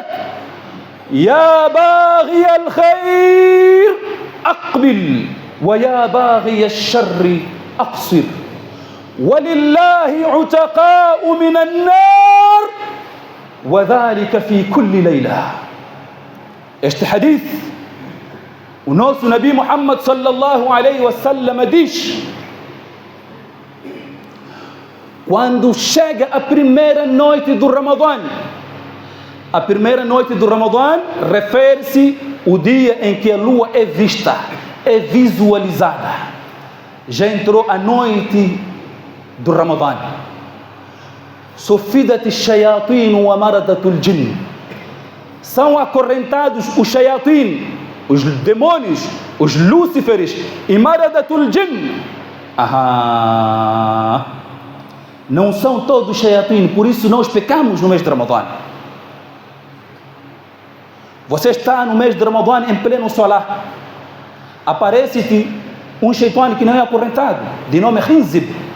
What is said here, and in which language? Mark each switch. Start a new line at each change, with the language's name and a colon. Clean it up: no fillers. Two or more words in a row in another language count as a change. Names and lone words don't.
Arabic: يا باغي الخير أقبل ويا باغي الشر أقصر ولله عتقاء من النار وذلك في كل ليلة.
Portuguese: Este hadith, o nosso Nabi Muhammad
Arabic: صلى الله عليه وسلم
Portuguese: diz: quando chega a primeira noite do Ramadã, a primeira noite do Ramadã refere-se ao dia em que a lua é vista, é visualizada. Já entrou a noite do Ramadã.
Arabic: صفدت الشياطين ومردة الجن.
Portuguese: São acorrentados os shayatin, os demônios, os lúciferes e
Arabic: مردة الجن.
Portuguese: Não são todos shayatin, por isso nós pecamos no mês de Ramadã. Você está no mês de Ramadã em pleno solar, aparece-te um shaitan que não é acorrentado, de nome Khinzib.